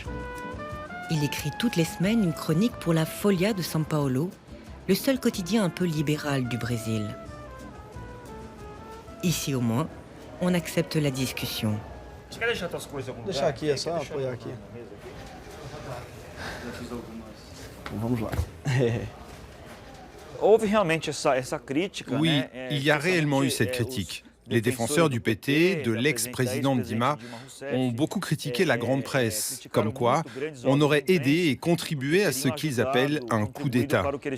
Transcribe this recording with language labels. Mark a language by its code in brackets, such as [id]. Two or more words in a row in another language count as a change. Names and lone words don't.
[fr] Il écrit toutes les semaines une chronique pour la Folha de São Paulo, le seul quotidien un peu libéral du Brésil. Ici au moins, on accepte la discussion. [pt] Deixar aqui, é só apoiar aqui. Vamos lá. [fr] Oui, il y a réellement eu cette critique. Les défenseurs du PT, de l'ex-président Dilma, ont beaucoup critiqué la grande presse, comme quoi on aurait aidé et contribué à ce qu'ils appellent un coup d'État.